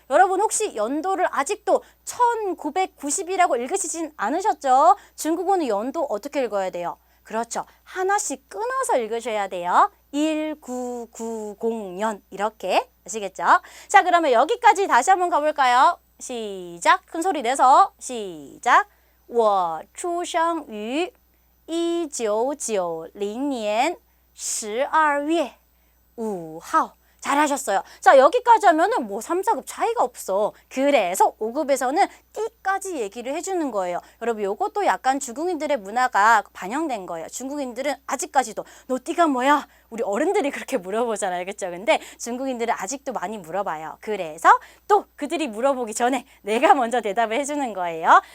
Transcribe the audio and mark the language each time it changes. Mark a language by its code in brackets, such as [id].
[ko] 여러분 혹시 연도를 아직도 1990이라고 읽으시진 않으셨죠? 중국어는 연도 어떻게 읽어야 돼요? 그렇죠. 하나씩 끊어서 읽으셔야 돼요. 1990년 이렇게 아시겠죠? 자, 그러면 여기까지 다시 한번 가볼까요? 시작. 큰 소리 내서 시작. [zh] 我出生于1990年12月5号 [ko] 잘하셨어요. 자, 여기까지 하면은 뭐 3, 4급 차이가 없어. 그래서 5급에서는 띠까지 얘기를 해주는 거예요. 여러분, 요것도 약간 중국인들의 문화가 반영된 거예요. 중국인들은 아직까지도 너 띠가 뭐야? 우리 어른들이 그렇게 물어보잖아요. 그렇죠? 근데 중국인들은 아직도 많이 물어봐요. 그래서 또 그들이 물어보기 전에 내가 먼저 대답을 해주는 거예요.